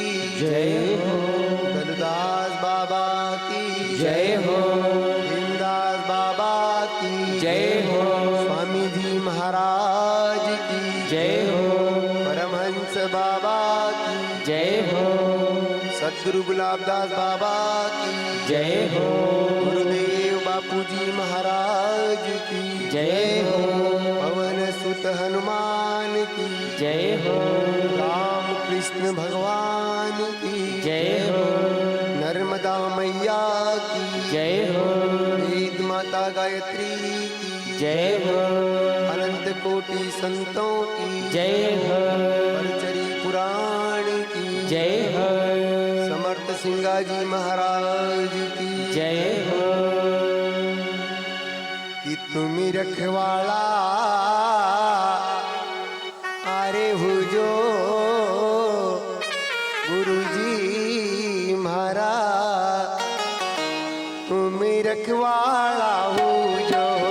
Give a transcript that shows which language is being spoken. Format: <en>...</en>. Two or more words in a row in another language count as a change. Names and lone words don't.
<hi>जय हो। दलदास बाबा की जय हो। भीमदास बाबा की जय हो। स्वामी जी महाराज की जय हो। परमहंस बाबा की जय हो। सद्गुरु गुलाबदास बाबा की जय हो। गुरुदेव बापूजी महाराज की जय हो। पवन सुत हनुमान की जय हो। राम कृष्ण भगवान की जय हो। नर्मदा मैया की जय हो। वेद माता गायत्री की जय हो। अनंत कोटि संतों की जय हो। परचरी पुराण की जय हो। समर्थ सिंगाजी महाराज की जय हो। कि तुम्ही रखवाला आरे हो जो गुरुजी महाराज तुम्ही रखवाला हो जो</hi>